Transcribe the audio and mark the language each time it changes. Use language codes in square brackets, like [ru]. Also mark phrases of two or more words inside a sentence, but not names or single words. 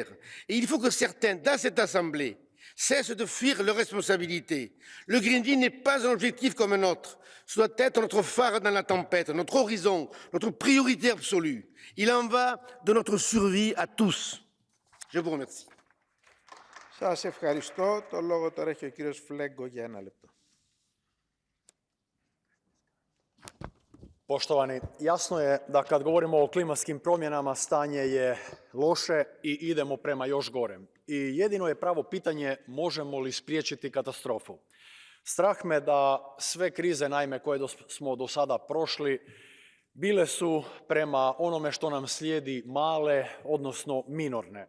[fr] Et il faut que certains, dans cette Assemblée, cessent de fuir leurs responsabilités. Le Green Deal n'est pas un objectif comme un autre. Ce doit être notre phare dans la tempête, notre horizon, notre priorité absolue. Il en va de notre survie à tous. Je vous remercie. [el] Σας ευχαριστώ. Το λόγο τώρα έχει ο κύριος Φλέγκο για 1 λεπτό. [hr] Poštovani, jasno je da kad govorimo o klimatskim promjenama stanje je loše i idemo prema još gorem. I jedino je pravo pitanje možemo li spriječiti katastrofu. Strah me da sve krize, naime, koje smo do sada prošli, bile su prema onome što nam slijedi male, odnosno minorne.